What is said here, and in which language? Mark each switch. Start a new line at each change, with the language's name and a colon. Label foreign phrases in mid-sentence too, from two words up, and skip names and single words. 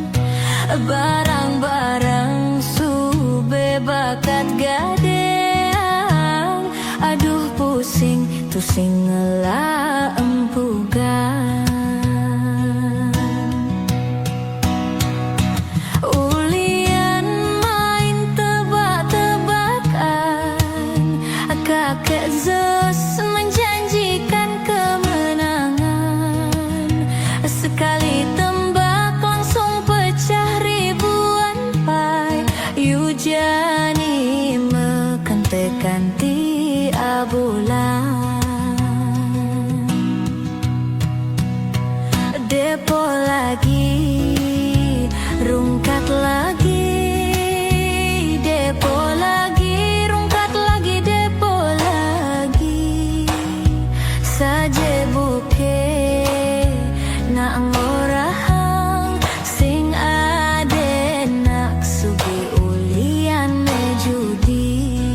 Balinese: Barang-barang sube bakat gadeang. Aduh pusing tusing ngelah empugan.
Indonesian: Ulian main tebak-tebakan, kakek Zeus menjanjikan kemenangan. Sekali tembak langsung pecah ribuan pai.
Balinese: Yujani mekentekan
Indonesian: tiap bulan. Depo lagi, rungkat lagi, depo lagi, rungkat lagi, depo lagi.
Balinese: Saje buke nak ngorahang sing ade nak sugi ulian mejudi.